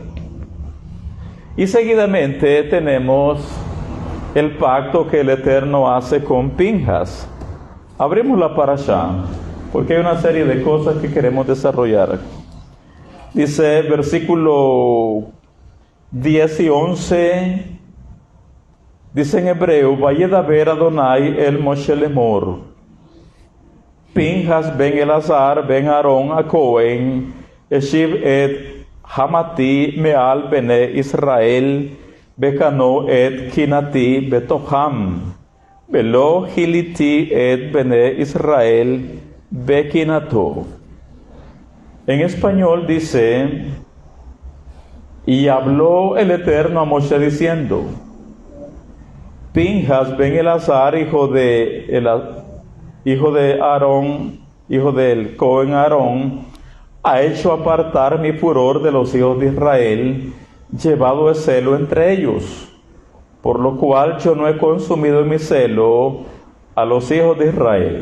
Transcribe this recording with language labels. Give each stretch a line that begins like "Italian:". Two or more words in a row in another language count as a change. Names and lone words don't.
Spanish: Y seguidamente tenemos el pacto que el Eterno hace con Pinjas. Abrimos la parashá, porque hay una serie de cosas que queremos desarrollar. Dice versículo 10 y 11, dice en hebreo:
Hebrew: וידבר אדוני אל משה לאמר, פינחס בן אלעזר בן אהרן הכהן, השיב את חמתי מעל בני ישראל, בקנאו את קנאתי בתוכם, ולא כליתי את בני ישראל, בקנאתו.
Spanish: En español dice: y habló el Eterno a Moshe diciendo: Pinjas ben Elazar, hijo de Aarón, hijo del Cohen Aarón, ha hecho apartar mi furor de los hijos de Israel, llevado de celo entre ellos, por lo cual yo no he consumido en mi celo a los hijos de Israel.